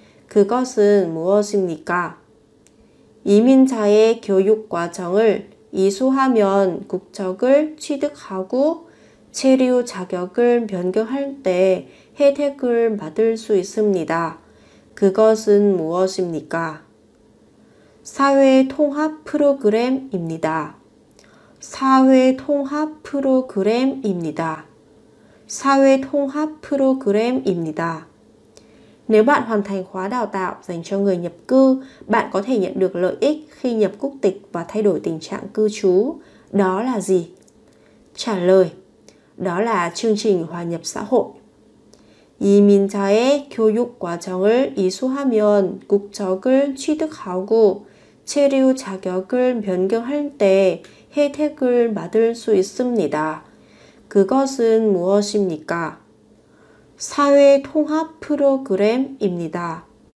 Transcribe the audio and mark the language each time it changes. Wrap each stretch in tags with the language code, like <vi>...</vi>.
<ko>그것은 무엇입니까? 이민자의 교육 과정을 이수하면 국적을 취득하고 체류 자격을 변경할 때 혜택을 받을 수 있습니다. 그것은 무엇입니까? 사회통합 프로그램입니다. 사회통합 프로그램입니다. 사회통합 프로그램입니다.</ko> <vi>Nếu bạn hoàn thành khóa đào tạo dành cho người nhập cư, bạn có thể nhận được lợi ích khi nhập quốc tịch và thay đổi tình trạng cư trú. Đó là gì? Trả lời. Đó là chương trình hòa nhập xã hội.</vi> <ko>이민자의 교육 과정을 이수하면 국적을 취득하고 체류 자격을 변경할 때 혜택을 받을 수 있습니다. 그것은 무엇입니까? 사회통합 프로그램입니다.</ko>